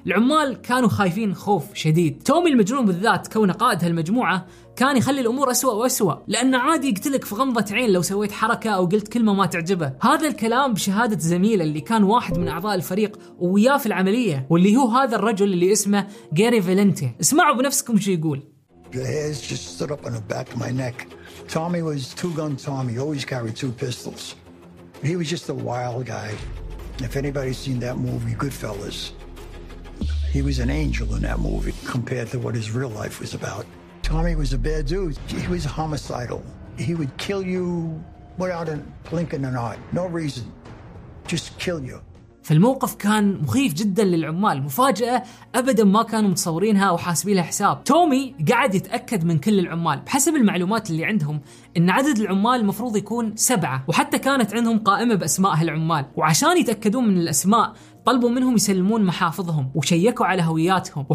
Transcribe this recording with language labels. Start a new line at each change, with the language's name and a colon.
Arabic: العمال كانوا خايفين خوف شديد. تومي المجنون بالذات كونه قائد هالمجموعة كان يخلي الأمور أسوأ وأسوأ، لأن عادي بيقتلك في غمضة عين لو سويت حركة أو قلت كلمة ما تعجبه. هذا الكلام بشهادة زميلة اللي كان واحد من أعضاء الفريق وياه في العملية، واللي هو هذا الرجل اللي اسمه غاري فالنتي. اسمعوا بنفسكم شو يقول.
English: Your hairs just stood up on the back of my neck. Tommy was two-gun Tommy, always carried two pistols. He was just a wild guy. If anybody's seen that movie, Goodfellas, he was an angel in that movie compared to what his real life was about. Tommy was a bad dude. He was homicidal. He would kill you without a blink of an eye. No reason. Just kill you.
Arabic: فالموقف كان مخيف جدا للعمال، مفاجأة أبدا ما كانوا متصورينها وحاسبين لها حساب. تومي قاعد يتأكد من كل العمال، بحسب المعلومات اللي عندهم إن عدد العمال المفروض يكون 7، وحتى كانت عندهم قائمة بأسماء هالعمال، وعشان يتأكدون من الأسماء طلبوا منهم يسلمون محافظهم وشيكوا على هوياتهم.